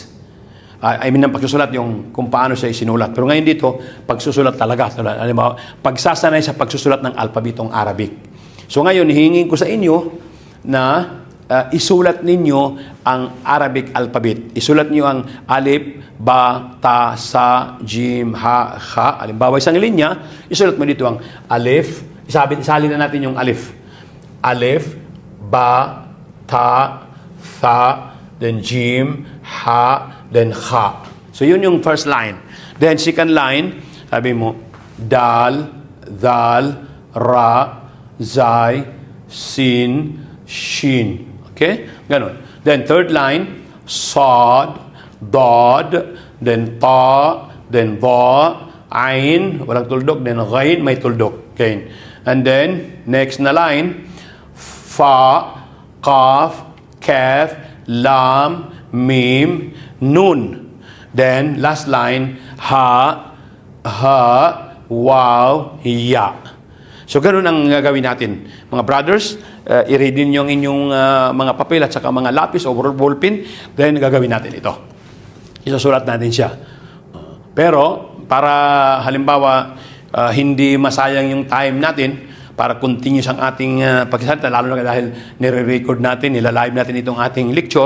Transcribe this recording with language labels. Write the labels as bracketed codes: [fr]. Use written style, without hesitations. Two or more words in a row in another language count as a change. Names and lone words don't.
[en] I mean, [tl] ang pagsusulat yung kung paano siya isinulat. Pero ngayon dito, pagsusulat talaga. Halimbawa, pagsasanay sa pagsusulat ng alpabetong Arabic. So ngayon, hihingin ko sa inyo na isulat ninyo ang [en] Arabic alphabet. [tl] Isulat niyo ang [ar] alif, ba, ta, sa, jim, ha, kha. [tl] Halimbawa, isang linya, isulat mo dito ang alif. Isalin na natin yung alif. [ar] Alif, ba, ta, tha, then jim, ha, then kha. [tl] So yun yung [en] first line. Then second line, [tl] sabi mo, [ar] dal, dal, ra, zay, sin, [tl] shin. Okay? Ganon. [en] Then third line, [ar] sad, dad, then ta, then ba, ain, [tl] walang tuldok, [ar] then ghain, [tl] may tuldok. [ar] Okay. [en] And then, next na line, [ar] fa, kaf, kaf, lam, mim, nun. [en] Then, last line, [ar] ha, waw, ya. [tl] So, ganun ang gagawin natin. Mga brothers, i-read nyo ang inyong mga papel at saka mga lapis o ballpen. Then, gagawin natin ito. Isusulat natin siya. Pero, para halimbawa, hindi masayang yung time natin para continuous ang ating pagsasalita, lalo na dahil nire-record natin, nilalive natin itong ating lecture.